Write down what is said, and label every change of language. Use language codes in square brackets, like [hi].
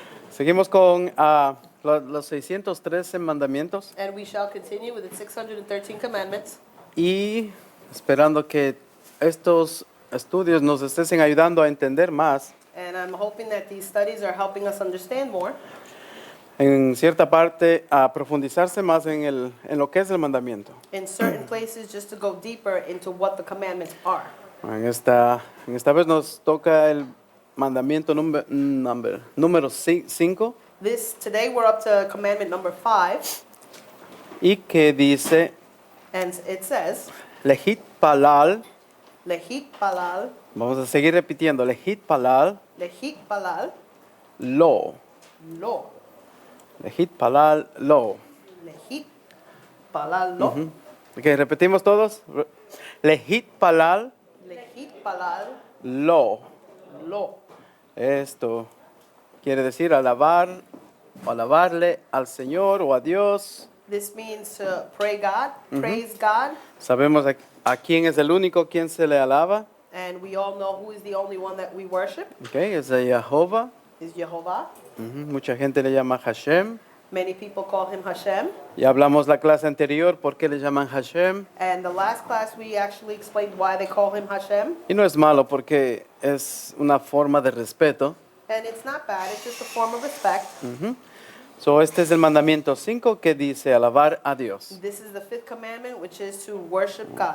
[es] Seguimos con los 613 mandamientos [en] And we shall continue with the 613 commandments. [es] y esperando que estos estudios nos estén ayudando a entender más. [en] And I'm hoping that these studies are helping us understand more. [es] En cierta parte, a profundizarse más en lo que es el mandamiento. [en] In certain places, just to go deeper into what the commandments are. [es] En esta vez nos toca el mandamiento número 5 [en] Today we're up to commandment number 5, [es] y que dice, [en] and it says, [he] Lehit palal. Lehit palal, [es] Vamos a seguir repitiendo, [he] Lehit palal Lehit palal, lo. lo. Lehit palal lo. Lehit palal lo. [es] Ok, repetimos todos. [he] Lehit palal Lehit palal lo. lo. [es] Esto quiere decir alabarle al Señor o a Dios. [en] This means to pray God, praise God, [es] Sabemos a quién es el único quien se le alaba. [en] and we all know who is the only one that we worship, [es] Ok, es a Jehová. [en] is Jehovah. [es] Mucha gente le llama Hashem. [en] Many people call him Hashem. [es] Ya hablamos la clase anterior por qué le llaman Hashem. [en] And the last class we actually explained why they call him Hashem. [es] Y no es malo porque es una forma de respeto. [en] And it's not bad, it's just a form of respect. [es] So, este es el mandamiento 5 que dice alabar a Dios. [en] This is the 5th commandment, which is to worship God.